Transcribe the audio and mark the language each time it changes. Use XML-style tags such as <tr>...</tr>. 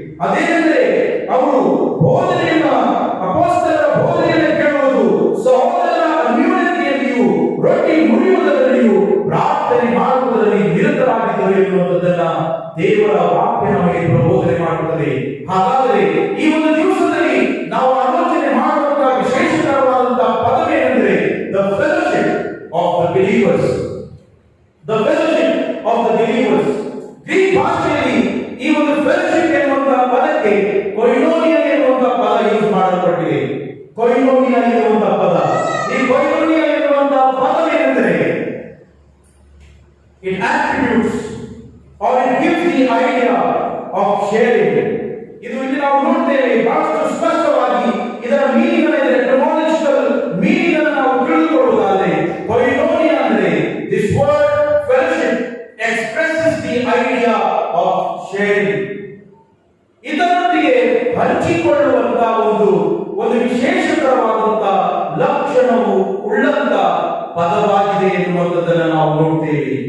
<kn>ಅದೇನೆಂದರೆ ಅವರು ಬೋಧನೆಯನ್ನ, ಅಪೊಸ್ತಲರ ಬೋಧನೆಯನ್ನು ಕೇಳುವುದು, ಸಹೋದರರ ಅನ್ಯೋನ್ಯತೆಯಲ್ಲಿಯೂ ರೊಟ್ಟಿ ಮುರಿಯುವುದರಲ್ಲಿಯೂ ಪ್ರಾರ್ಥನೆ ಮಾಡುವುದರಲ್ಲಿ ನಿರತರಾಗಿದ್ದರು ಎನ್ನುವಂಥದ್ದನ್ನ ದೇವರ ವಾಕ್ಯ ನಮಗೆ ಪ್ರಬೋಧನೆ ಮಾಡುತ್ತದೆ. ಹಾಗಾದರೆ ಈ ಒಂದು ದಿವಸದಲ್ಲಿ ನಾವು ಆಲೋಚನೆ ಮಾಡುವಂತಹ ವಿಶೇಷಕರವಾದಂತಹ ಪದವೇನೆಂದರೆ</kn> <en>the fellowship of the believers. The fellowship of the believers.</en> <kn>Greek ಭಾಷೆಯಲ್ಲಿ ಈ ಒಂದು fellowship ಎನ್ನುವಂತಹ ಪದಕ್ಕೆ ಕೊಯಿನೋನಿಯಾ ಎನ್ನುವಂತಹ ಪದ ಯೂಸ್ ಮಾಡಲ್ಪಟ್ಟಿದೆ. ಕೊಯಿನೋನಿಯಾ ಎನ್ನುವಂತಹ ಪದ, ಈ ಕೊಯಿನೋನಿಯಾ ಎನ್ನುವಂತಹ ಪದವೇನೆಂದರೆ</kn> <en>it attributes or it gives the idea of sharing.</en> <kn>ಇದು ಇಲ್ಲಿ ನಾವು ನೋಡ್ತೇವೆ ಬಹಳಷ್ಟು ಸ್ಪಷ್ಟವಾಗಿ ಇದರ ಮೀನಿಂಗ್ ಅನ್ನು, ಇದರ ಎಟಮೋಲಜಿಕಲ್ ಮೀನಿಂಗ್ ಅನ್ನು ನಾವು ತಿಳಿದುಕೊಳ್ಳುವುದಾದರೆ ಕೊಯಿನೋನಿಯಾ ಅಂದರೆ</kn> <en>this word fellowship expresses the idea of sharing.</en> <kn>ಇದರೊಂದಿಗೆ ಹಂಚಿಕೊಳ್ಳುವಂತಹ ಒಂದು ವಿಶೇಷಕರವಾದಂತಹ ಲಕ್ಷಣವು ಉಳ್ಳಂತ ಪದವಾಗಿದೆ ಎನ್ನುವಂಥದ್ದನ್ನು ನಾವು ನೋಡ್ತೇವೆ.</kn>